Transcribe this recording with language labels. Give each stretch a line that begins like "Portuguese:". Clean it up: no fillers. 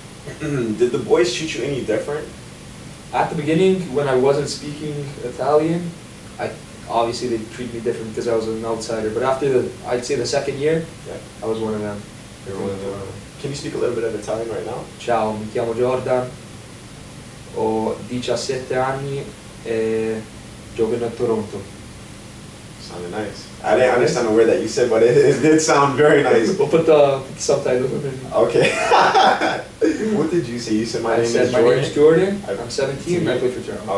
English: And did the boys treat you any different? At the beginning, when I wasn't speaking Italian, obviously they treated me different because I was an outsider. But after I'd say the second year, yeah, I was one of them. You're one of them. Can you speak a little bit of Italian right now?
Italian: Ciao, mi chiamo Jordan, ho 17 anni e gioco in Toronto.
English: Sounded nice. I didn't understand a word that you said, but it did sound very nice. We'll put the subtitles in. Okay. What did you say? You said my name is Jordan? My name is Jordan. I'm 17 and I play for Toronto.